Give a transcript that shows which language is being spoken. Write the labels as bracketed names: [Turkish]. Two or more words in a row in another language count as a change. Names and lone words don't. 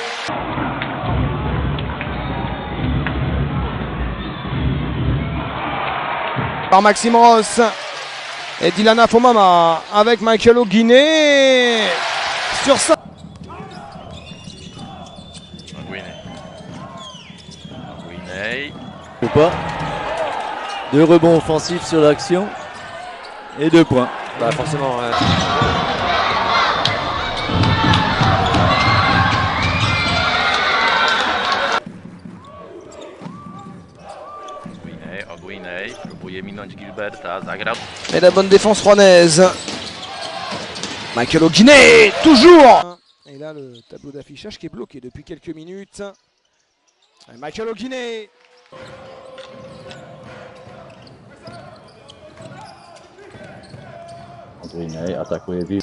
[French] Par Maxime Ross et Dylan Afomama avec Michael O'Guinney sur ça. Ogwinej. Ou pas. 2 rebonds offensifs sur l'action. Et 2 points. Bah forcément. [Polish] Ogwinej próbuje minąć Gilberta, zagrał. [French] Et la bonne défense rouennaise. Michael O'Guinney, toujours. Et là le tableau d'affichage qui est bloqué depuis quelques minutes. Et Michael O'Guinney. [Polish] Guiney atakuje Wilk.